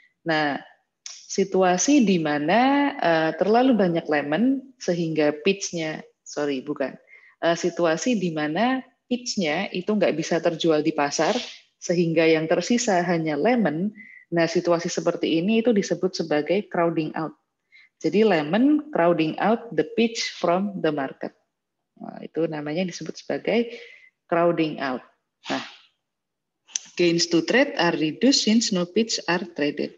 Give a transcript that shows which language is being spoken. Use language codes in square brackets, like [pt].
[id] Nah, situasi di mana terlalu banyak lemon sehingga pitch-nya, situasi di mana pitch-nya itu nggak bisa terjual di pasar sehingga yang tersisa hanya lemon. Nah, situasi seperti ini itu disebut sebagai crowding out. Jadi [en] lemon crowding out the pitch from the market. [id] Nah, itu namanya disebut sebagai crowding out. [en] Nah, gains to trade are reduced since no pitch are traded.